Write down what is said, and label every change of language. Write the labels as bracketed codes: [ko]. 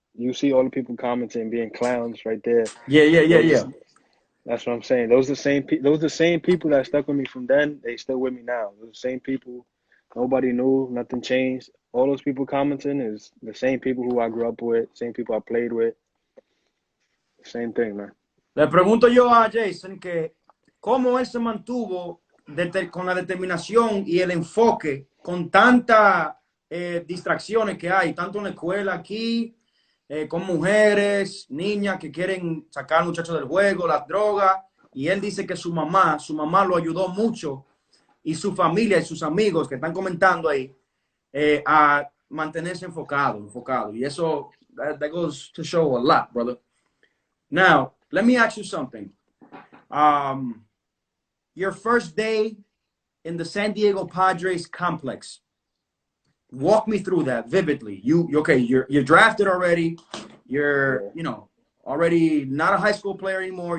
[en] You see all the people commenting, being clowns right there. Yeah. That's what I'm saying. Those are the same people that stuck with me from then. They still with me now. Those are the same people. Nobody knew. Nothing changed. All those people commenting is the same people who I grew up with, same people I played with. Same thing, man. [es] Le pregunto yo a Jason que cómo él se mantuvo con la determinación y el enfoque con tantas distracciones que hay, tanto en la escuela aquí, con mujeres, niñas que quieren sacar al muchacho del juego, las drogas, y él dice que su mamá lo ayudó mucho, y su familia y sus amigos que están comentando ahí, a mantenerse enfocado, y eso, [en] that goes to show a lot, brother. Now, let me ask you something. Your first day in the San Diego Padres complex, walk me through that vividly. You're drafted already. You're, you know, already not a high school player anymore.